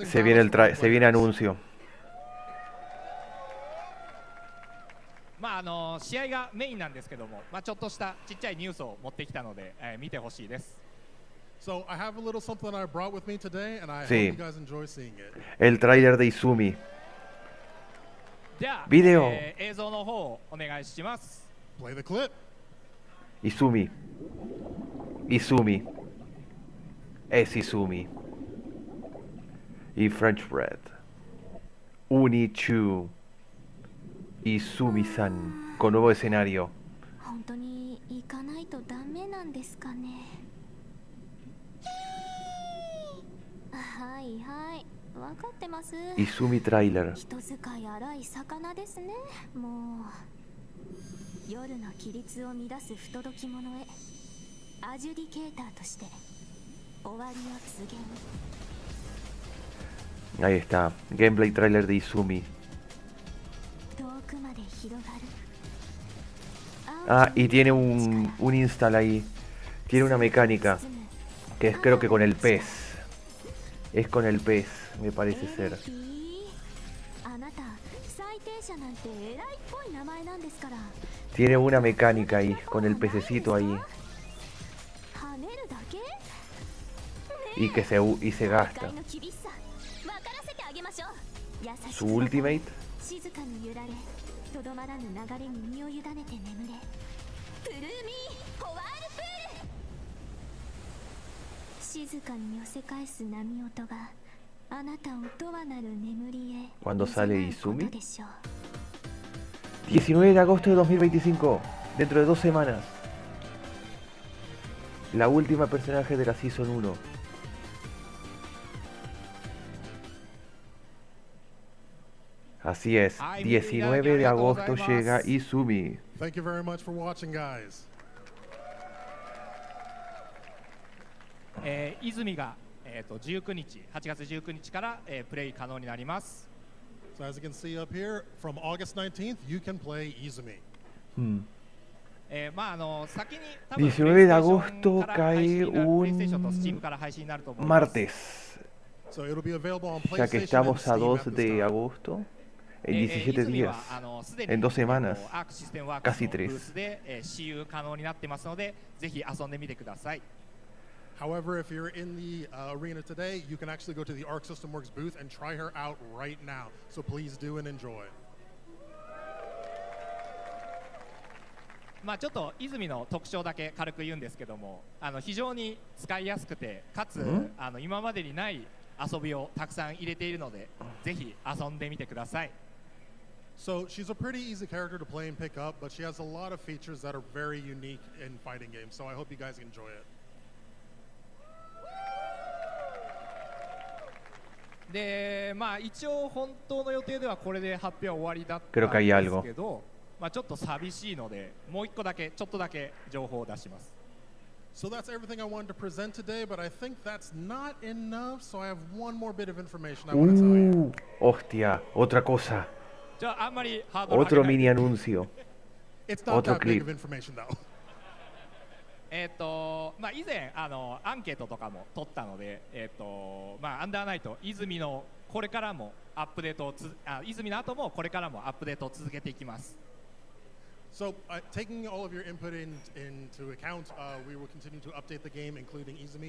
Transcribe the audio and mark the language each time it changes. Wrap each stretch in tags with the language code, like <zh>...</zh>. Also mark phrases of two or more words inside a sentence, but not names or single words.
<es>Se viene anuncio.</es> <ja>試合がメインなんですけども、ちょっとしたちっちゃいニュースを持ってきたので、見てほしいです。</ja> <en>So I have a little something I brought with me today, and I hope you guys enjoy seeing it.</en> <es>El tráiler de Izumi.</es> <ja>じゃあ、</ja> <en>Video.</en> <ja>映像の方お願いします。</ja> <en>Play the clip.</en> <es>Izumi. Es Izumi. Y French Bread. UNI2. Izumi-san. Con nuevo escenario.</es> <ja>本当に行かないとダメなんですかね。はいはい、分かってます。</ja> <en>Izumi trailer.</en> <ja>人使い荒い魚ですね。もう夜の規律を乱す不届き者へアジュディケーターとして終わりを告げる。</ja> <es>Ahí está.</es> <en>Gameplay trailer</en> <es>de Izumi.</es> <ja>遠くまで広がる。</ja> <es>Ah, y tiene un install ahí. Tiene una mecánica. Que es creo que con el pez. Es con el pez, me parece ser.</es> <ja>あなた最低者なんて偉いっぽい名前なんですから。</ja> <es>Tiene una mecánica ahí, con el pececito ahí.</es> <ja>跳ねるだけ？</ja> <es>Y que se gasta. Su ultimate.</es> <ja>静かに揺られ、とどまらぬ流れに身を委ねて眠れ。プルーミーホワールプール。静かに寄せ返す波音があなたをとわなる眠りへ。</ja> <es>¿Cuándo sale Izumi? 19 de agosto de 2025. Dentro de 2 semanas. La última personaje de la Season 1. Así es, 19 de agosto llega Izumi.</es> <en>Thank you very much for watching, guys.</en> <ja>泉が19日、8月19日からプレイ可能になります。</ja> <en>So as you can see up here, from August 19th, you can play Izumi.</en> <es>19 de agosto cae un martes.</es> <en>So it'll be available on</en> <es>Ya que</es> <en>PlayStation and</en> <es>estamos a</es> <en>Steam</en> <es>2</es> <en>at this</en> <es>de</es> <en>time.</en> <es>agosto, en 17 días, en 2 semanas, casi 3.</es> <en>However, if you're in the arena today, you can actually go to the Arc System Works booth and try her out right now. So please do and enjoy.</en> <ja>まあちょっと泉の特徴だけ軽く言うんですけども、非常に使いやすくて、かつ今までにない遊びをたくさん入れているので、ぜひ遊んでみてください。</ja> <en>So she's a pretty easy character to play and pick up, but she has a lot of features that are very unique in fighting games. So I hope you guys enjoy it.</en> <ja>で、まあ一応本当の予定ではこれで発表は終わりだったん</ja> <es>Creo que hay</es> <ja>です</ja> <es>algo.</es> <ja>けど、まあちょっと寂しいので、もう一個だけちょっとだけ情報を出します。</ja> <en>So that's everything I wanted to present today, but I think that's not enough. So I have one more bit of information I want to tell you.</en> <es>Hostia, otra cosa.</es> <ja>じゃああんまりハードル上げ</ja> <es>Otro</es> <ja>ない</ja> <es>mini anuncio.</es> <en>It's not</en> <es>Otro</es> <en>that big</en> <es>clip.</es> <en>of information though.</en> <ja>まあ以前アンケートとかも取ったので、まあアンダーナイト泉のこれからもアップデートを泉の後もこれからもアップデートを続けていきます。</ja> <en>So taking all of your input into account, we will continue to update the game, including Izumi.</en>